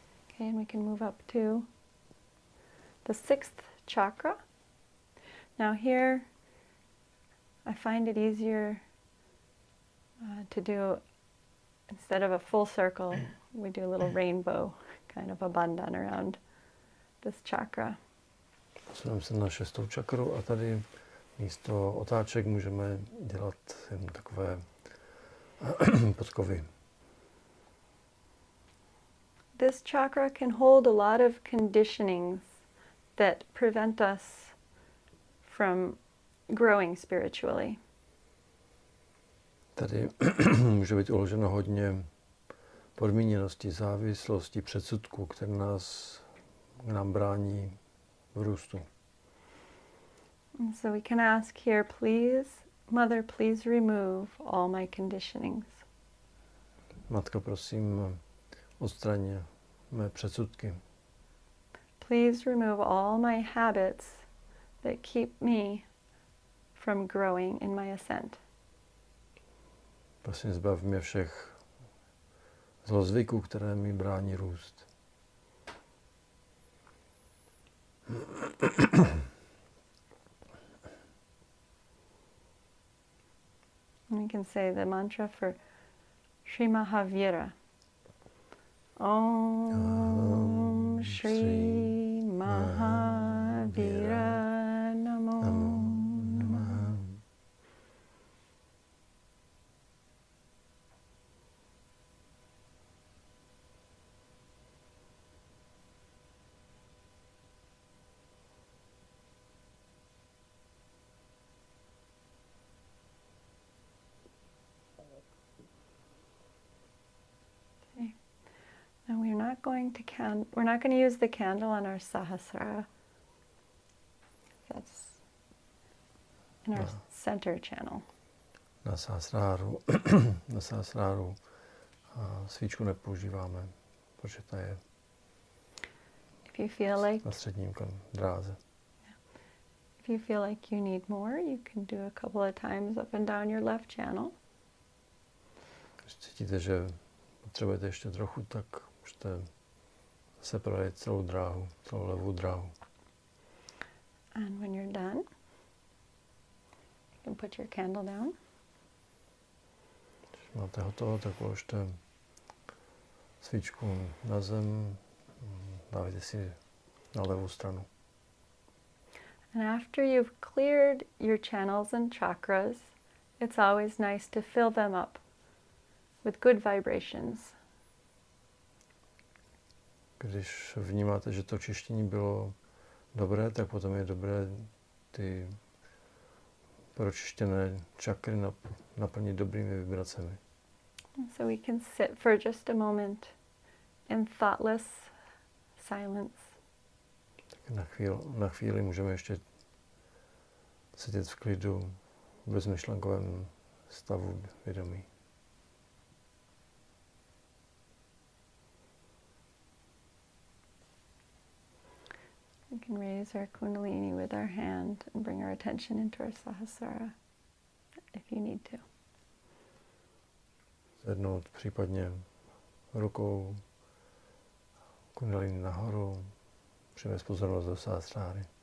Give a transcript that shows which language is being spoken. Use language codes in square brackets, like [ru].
[en] Okay, and we can move up to the 6th chakra. Now here, I find it easier to do, instead of a full circle, we do a little rainbow, kind of a bandhan around this chakra. [cs] Posuneme se na 6. čakru a tady místo otáček můžeme dělat jen takové podkovy. [en] This chakra can hold a lot of conditionings that prevent us from growing spiritually. [cs] Tady může být uloženo hodně podmíněnosti, závislosti, předsudků, které nám brání v růstu. [en] So we can ask here, please, Mother, please remove all my conditionings. [cs] Matko, prosím, odstraň mé předsudky. [en] Please remove all my habits that keep me from growing in my ascent. [cs] Prosím, zbav mě všech zlozvyků, které mi brání růst. [en] We can say the mantra for Sri Mahavira. [sa] Om Shri Mahavira Namo Namah. [en] Now we're not going to use the candle on our Sahasrara. That's in our center channel. [cs] Na Sahasráru svíčku nepoužíváme, protože ta je [en] If you feel like [cs] na středním dráze. [en] If you feel like you need more, you can do a couple of times up and down your left channel. [cs] Když cítíte, že potřebujete ještě trochu, tak můžete se projet celou dráhu, celou levou dráhu. [en] And when you're done, you can put your candle down. [cs] Když máte hotovo, tak položte svíčku na zem, dávajte si na levou stranu. [en] And after you've cleared your channels and chakras, it's always nice to fill them up with good vibrations. [cs] Když vnímáte, že to čištění bylo dobré, tak potom je dobré ty pročištěné čakry naplnit dobrými vibracemi. [en] So we can sit for just a moment in thoughtless silence. [cs] Tak na chvíli můžeme ještě sedět v klidu, v bezmyšlenkovém stavu vědomí. [en] We can raise our kundalini with our hand and bring our attention into our sahasrara if you need to. [cs] Zvednout případně rukou kundalini nahoru, přivést pozornost do sahasráry.